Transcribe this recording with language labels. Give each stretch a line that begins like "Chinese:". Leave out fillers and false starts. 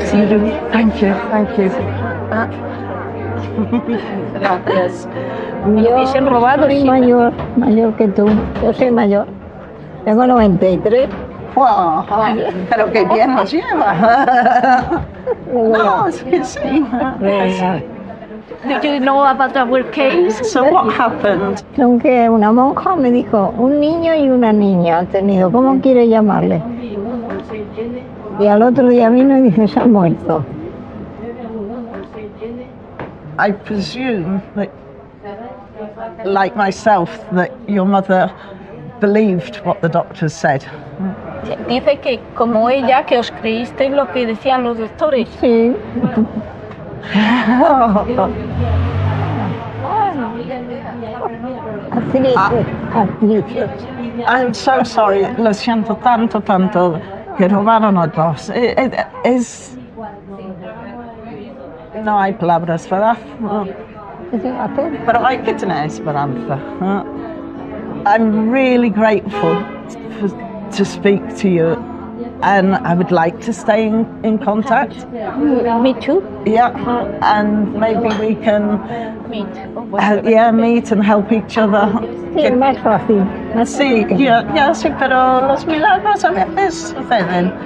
English: Sí, thank you, thank you. Ah.
Spanish: Gracias. Yo se han robado, soy sí. mayor que tú. Yo soy mayor. Tengo 93 Wow, pero qué bien nos lleva. No, es que sí.
English: Did you know about our case? So what happened?
Spanish: Aunque una monja me dijo, un niño y una niña han tenido, ¿cómo quiere llamarle? Y al otro día vino y dice, se ha muerto.
English: I presume that, like myself, that your mother believed what the doctors said.
Spanish: Dice que como ella, que os creísteis lo que decían los doctores. Sí.
English: I'm so sorry,
Spanish: lo siento tanto, que robaron a dos. Es... No hay palabras, ¿verdad? Pero hay que tener esperanza.
English: I'm really grateful to speak to you, and I would like to stay in contact. Me too. Yeah, and maybe we can meet and help each other.
Spanish: Sí, es más fácil. Sí, sí, pero los milagros a veces suceden.